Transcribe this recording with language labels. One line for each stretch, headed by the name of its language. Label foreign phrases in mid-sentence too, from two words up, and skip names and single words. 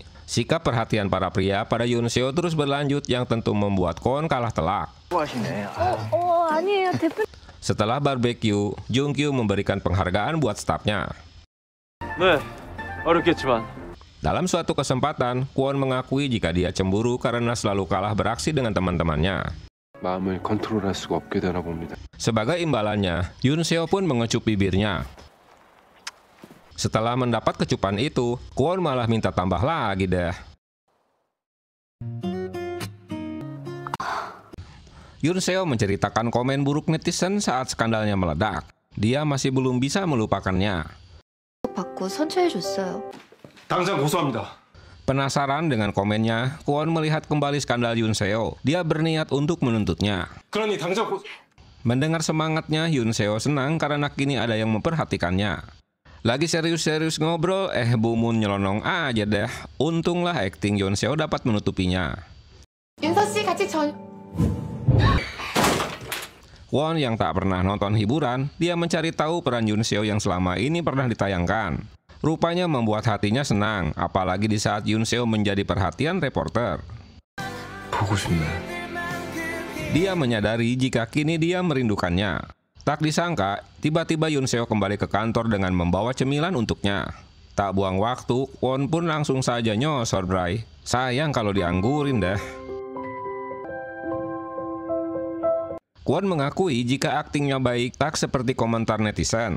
Indonesian: Sikap perhatian para pria pada Yoon Seo terus berlanjut yang tentu membuat Kwon kalah telak.
Korean: 아니에요 대표.
Indonesian: Setelah barbeque, Jung Kyu memberikan penghargaan buat stafnya.
Korean: 네, 어렵겠지만.
Indonesian: Dalam suatu kesempatan, Kwon mengakui jika dia cemburu karena selalu kalah beraksi dengan teman-temannya.
Korean: 마음을 컨트롤할 수가 없게 되나 봅니다.
Indonesian: Sebagai imbalannya, Yoon Seo pun mengecup bibirnya. Setelah mendapat kecupan itu, Kwon malah minta tambah lagi deh. Yoon Seo menceritakan komen buruk netizen saat skandalnya meledak. Dia masih belum bisa melupakannya.
Korean: 받고 선처해줬어요. 당장 고소합니다.
Indonesian: Penasaran dengan komennya, Kwon melihat kembali skandal Yoon Seo. Dia berniat untuk menuntutnya.
Korean: 그러니 당장
Indonesian: Mendengar semangatnya, Yoon Seo senang karena kini ada yang memperhatikannya. Lagi serius-serius ngobrol, Bu Moon nyelonong aja deh. Untunglah akting Yoon Seo dapat menutupinya.
Korean: 윤서 씨 같이
Indonesian: Kwon yang tak pernah nonton hiburan, dia mencari tahu peran Yoon Seo yang selama ini pernah ditayangkan. Rupanya membuat hatinya senang, apalagi di saat Yoon Seo menjadi perhatian reporter.
Korean: 보고 싶네.
Indonesian: Dia menyadari jika kini dia merindukannya. Tak disangka, tiba-tiba Yoon Seo kembali ke kantor dengan membawa cemilan untuknya. Tak buang waktu, Kwon pun langsung saja nyosor bray. Sayang kalau dianggurin deh. Kwon mengakui jika aktingnya baik, tak seperti komentar netizen.